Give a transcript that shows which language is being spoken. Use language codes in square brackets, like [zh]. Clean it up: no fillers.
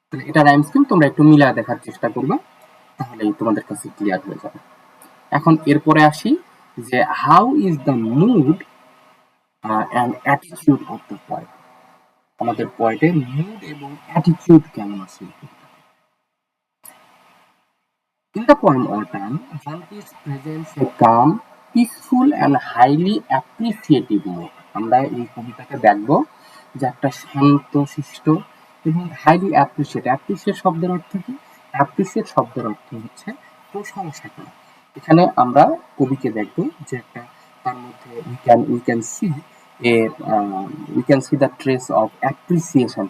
[bn] এটা rhyme scheme তোমরা একটু মিলা দেখার চেষ্টা করবে, তাহলেই তোমাদের কাছে ক্লিয়ার হয়ে যাবে। এখন এরপরে আসি যে [en] How is the mood and attitude of the poet. [bn] আমাদের পয়েটের মুড এবং অ্যাটিটিউড কেমন আছে। [en] In the poem Autumn, John Keats presents a calm, peaceful and highly appreciative mood. [bn] আমরা এই কবিতাকে দেখব যে একটা শান্ত শিষ্ট এবং হাইলি অ্যাপ্রিসিয়েট শব্দের অর্থ কি? অ্যাপ্রিসিয়েট শব্দের অর্থ হচ্ছে প্রশংসা করা। এখানে আমরা কবিকে দেখব যে একটা তার মধ্যে [en] we can see a we can see the trace of appreciation.